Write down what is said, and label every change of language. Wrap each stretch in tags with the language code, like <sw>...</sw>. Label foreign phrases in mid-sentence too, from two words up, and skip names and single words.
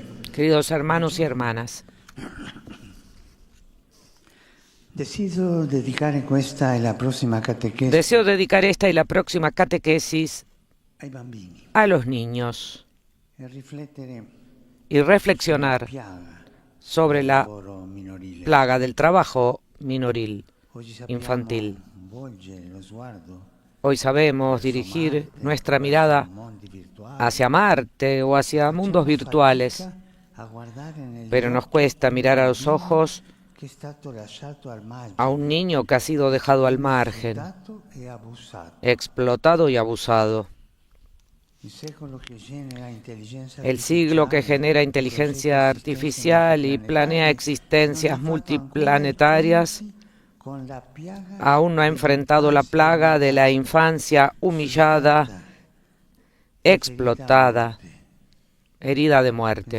<es>Queridos hermanos y hermanas, deseo dedicar esta y la próxima catequesis deseo dedicar esta y la próxima catequesis</es> <it>ai bambini</it> <es>a los niños</es> <it>e riflettere</it> <es>y reflexionar</es> <it>piaga</it> <es>sobre la</es> <it>lavoro minorile.</it> <es>plaga del trabajo minoril</es> <it>Oggi sappiamo</it> <es>infantil.</es> <it>volgere lo sguardo</it> <es>Hoy sabemos dirigir nuestra mirada</es> <it>mondi virtuali,</it> <es>hacia Marte o hacia mundos virtuales,</es> <it>a guardare negli</it> <es>pero nos</es> <it>occhi</it> <es>cuesta mirar a los ojos</es> <it>che è stato lasciato al margine,</it> <es>a un niño que ha sido dejado al margen,</es> <it>sfruttato e abusato.</it> <es>explotado y abusado. El siglo que genera inteligencia artificial y planea existencias multiplanetarias aún no ha enfrentado la plaga de la infancia humillada, explotada, herida de muerte.</es>